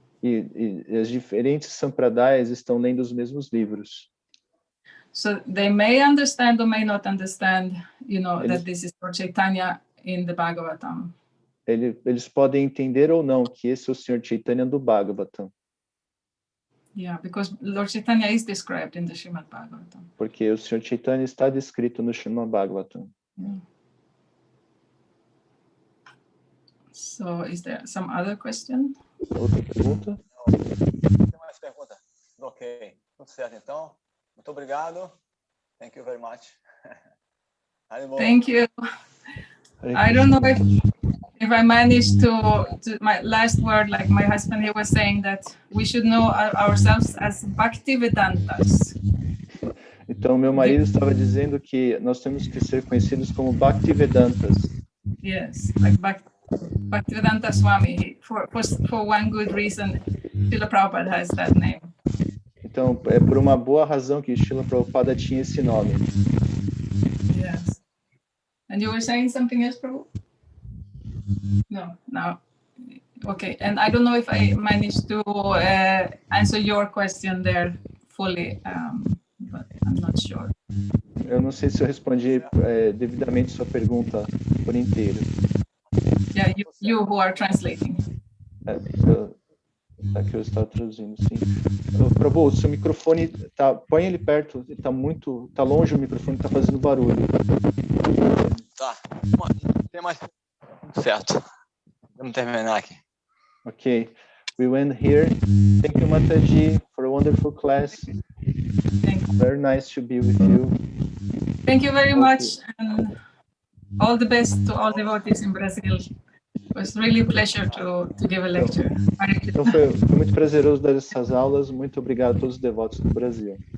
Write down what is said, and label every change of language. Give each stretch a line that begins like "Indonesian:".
Portuguese: E as diferentes Sampradayas estão lendo os mesmos livros.
English: So they may understand or may not understand, that this is Lord Chaitanya in the Bhagavatam.
Portuguese: Eles podem entender ou não que esse é o Senhor Chaitanya do Bhagavatam.
English: Yeah, because Lord Chaitanya is described in the Srimad Bhagavatam.
Portuguese: Porque o Senhor Chaitanya está descrito no Srimad Bhagavatam.
English: Yeah. So, is there some other question?
Portuguese: Outra pergunta? Não, tem mais pergunta? Ok, tudo certo então. Muito obrigado.
English: Thank you very much. Thank you. I don't know if I managed to my last word, like my husband, he was saying that we should know ourselves as Bhaktivedantas.
Portuguese: Então, meu marido estava dizendo que nós temos que ser conhecidos como Bhaktivedantas.
English: Yes, like Bhagavad-gita Swami. For one good reason, Srila Prabhupada has that name.
Portuguese: Então, é por uma boa razão que Srila Prabhupada tinha esse nome.
English: Yes. And you were saying something else, Prabhu? No. Okay, and I don't know if I managed to answer your question there fully, but I'm not sure.
Portuguese: Eu não sei se eu respondi devidamente sua pergunta por inteiro.
English: Yeah, you who are translating.
Portuguese: Aqui eu estava traduzindo, sim. Prabhu, o seu microfone põe ele perto, ele tá longe o microfone, está fazendo barulho. Tá, tem mais. Certo. Vamos terminar aqui.
English: Okay, we went here. Thank you, Mataji, for a wonderful class. Thank you. Very nice to be with you. Thank you very much, and all the best to all devotees in Brazil. It was really a pleasure to give a lecture.
Portuguese: Então foi muito prazeroso dar essas aulas. Muito obrigado a todos os devotos do Brasil.